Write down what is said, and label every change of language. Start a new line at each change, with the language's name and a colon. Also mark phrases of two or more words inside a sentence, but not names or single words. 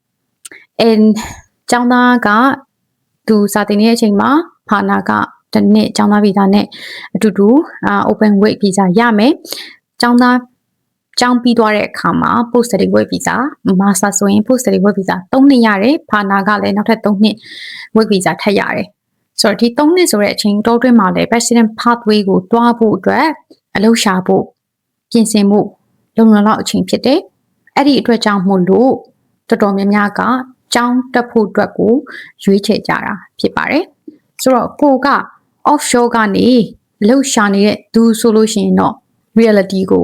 Burmese: and ကျောင်းသားကသူစာသင်နေတဲ့အချိန်မှာဖာနာကတစ်နှစ်ကျောင်းသား visa နဲ့အတူတူ
English: open work visa
Burmese: ရမယ်ကျောင်းပြီးသွားတဲ့အခါမှာ
English: post study work visa master
Burmese: ဆိုရင်
English: post study work visa
Burmese: 3 နှစ်ရတယ်ဖာနာကလည်းနောက်ထပ်3နှစ်
English: work visa
Burmese: ထပ်ရတယ်ဆိုတော့ဒီ3နှစ်ဆိုတဲ့အချိန်တိုးတွင်းမှာလည်း
English: president pathway
Burmese: ကိုတွား ဖို့အတွက်အလုပ်ရှာဖို့ပြင်ဆင်ဖို့လုံလောက်အချိန်ဖြစ်တယ်အဲ့ဒီအတွက်ကြောင့်မို့လို့တော်တော်များများကကျောင်းတက်ဖို့အတွက်ကိုရွေးချယ်ကြတာဖြစ်ပါတယ်ဆိုတော့ကိုက offshore ကနေအလုပ်ရှာနေတဲ့သူဆိုလို့ရှိရင်တော့ reality ကို